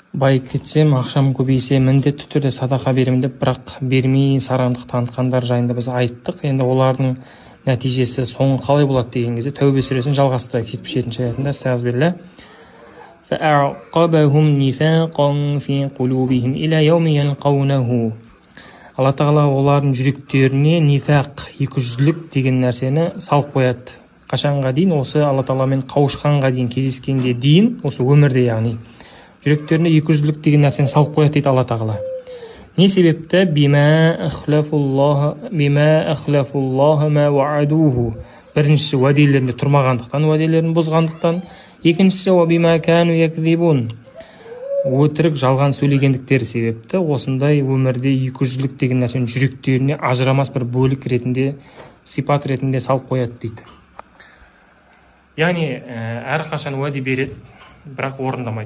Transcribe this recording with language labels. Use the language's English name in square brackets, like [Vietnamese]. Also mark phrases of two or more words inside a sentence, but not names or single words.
[Kazakh] байып кетсем, ақшам көбейсе міндетті түрде садақа беремін деп, бірақ бермей сараңдық танытқандар жайында біз айттық. Енді олардың нәтижесі соңы қалай болады деген кезде Тәубе сүресін жалғасты 77-ші аятында. Estağfirullah. [Arabic] فَأَعْقَبَهُمْ نِفَاقًا فِي قُلُوبِهِمْ إِلَى يَوْمِ يَلْقَوْنَهُ. [Kazakh] Алла Тағала олардың жүректеріне нифақ, екіжүзділік деген нәрсені салып қояды. Қашанға дейін? Осы Алла Тағаламен қауышқанға дейін, кездескенге дейін, осы өмірде, яғни жүректеріне екіжүзділік деген нәрсені салып қояды дейді Алла Тағала. Не себепті? [Arabic] بما أخلفوا الله ما وعدوه. [Kazakh] Біріншісі, уәделерінде тұрмағандықтан, уәделерін бұзғандықтан. Екіншісі, [Arabic] وبما كانوا يكذبون. [Kazakh] Өтірік, жалған сөйлегендіктері себепті осындай өмірде екіжүзділік деген нәрсені жүректеріне ажырамас бір бөлік ретінде, сипат ретінде салып қояды дейді. Яғни әрқашан уәде береді, бірақ орындамайды.